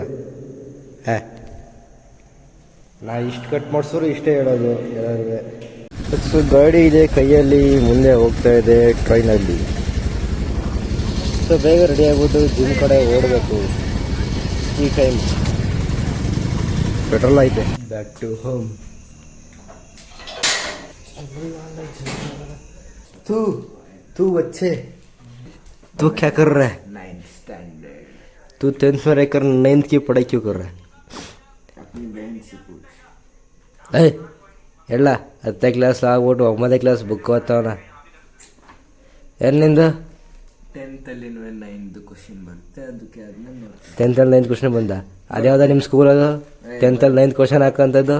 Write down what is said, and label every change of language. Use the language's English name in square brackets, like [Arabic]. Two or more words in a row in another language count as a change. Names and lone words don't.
[Kannada] ಹಾಂ ನಾ ಇಷ್ಟು ಕಟ್ ಮಾಡಿಸೋರು ಇಷ್ಟೇ ಹೇಳೋದು ಎಲ್ಲರಿಗೆ. ಸೊ ಗಾಡಿ ಇದೆ ಕೈಯಲ್ಲಿ, ಮುಂದೆ ಹೋಗ್ತಾ ಇದೆ ಟ್ರೈನಲ್ಲಿ. ಸೊ ಬೇಗ ರೆಡಿ ಆಗ್ಬಿಟ್ಟು ಜಿಮ್ ಕಡೆ ಓಡಬೇಕು. ಈ [English] time petrol [Kannada] ಐತೆ. [English] back to home. [Hindi] तू बच्चे तू क्या कर रहा है? [English] 9th स्टैंडर्ड. [Hindi] तू 10th में रहकर 9th की पढ़ाई क्यों कर रहा है? अपनी बहन से पूछ. [Kannada] ಎಲ್ಲ 10th ಕ್ಲಾಸ್ ಆಗ್ಬಿಟ್ಟು 9th [English] class book [Kannada] ಓದ್ತಾವನ. ಎಲ್ಲಿಂದ 10th ಅಲ್ಲಿ 9th ಕ್ವಶನ್ ಬರುತ್ತೆ, ಅದಕ್ಕೆ ಅದನ್ನ ನೋಡ್ತೀನಿ. 10th ಅಲ್ಲಿ 9th ಕ್ವಶನ್ ಬಂದ? ಅದ್ಯಾವ್ದ ನಿಮ್ಮ ಸ್ಕೂಲಾಗ 10th ಅಲ್ಲಿ 9th ಕ್ವಶನ್ ಹಾಕೋಂಥದ್ದು?